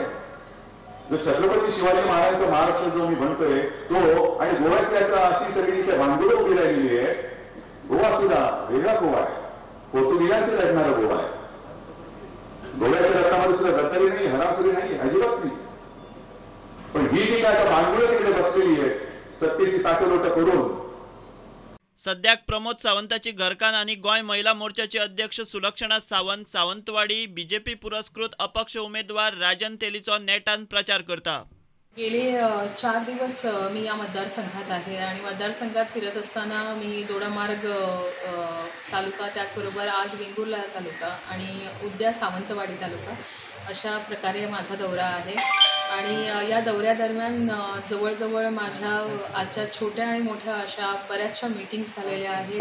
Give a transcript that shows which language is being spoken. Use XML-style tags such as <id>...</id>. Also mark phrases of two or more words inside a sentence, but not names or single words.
<mr>जो छत्रपती शिवाजी महाराजांचा महाराष्ट्र जो मी म्हणतोय तो आणि गोव्यातल्या अशी सगळी त्या भांडुळं उभी राहिलेली आहे। गोवा सुद्धा वेगळा गोवा आहे, पोर्तुगीजांचे लढणारा गोवा आहे। गोव्याच्या रक्तामध्ये सुद्धा गद्दारी नाही, हरामखोरी नाही, अजिबात नाही। पण ही जी काय भांडुळं तिकडे बसलेली आहे सत्तेची ताकदोट करून।</mr> <kok>सद्याक प्रमोद सावंताची घरकान आणि गोंय महिला मोर्चाचे अध्यक्ष सुलक्षणा सावंत सावंतवाडी बीजेपी पुरस्कृत अपक्ष उमेदवार राजन तेलीचो नेटान प्रचार करता।</kok> <mr>गेले 4 दिवस मी या मतदारसंघात आहे आणि मतदारसंघात फिरत असताना मी दोडामार्ग तालुका, त्याचबरोबर आज वेंगुर्ला तालुका आणि उद्या सावंतवाडी तालुका अशा प्रकारे माझा दौरा आहे। आणि या दौऱ्यादरम्यान जवळजवळ माझ्या आजच्या छोट्या आणि मोठ्या अशा बऱ्याचशा मीटिंग्स झालेल्या आहेत।</mr>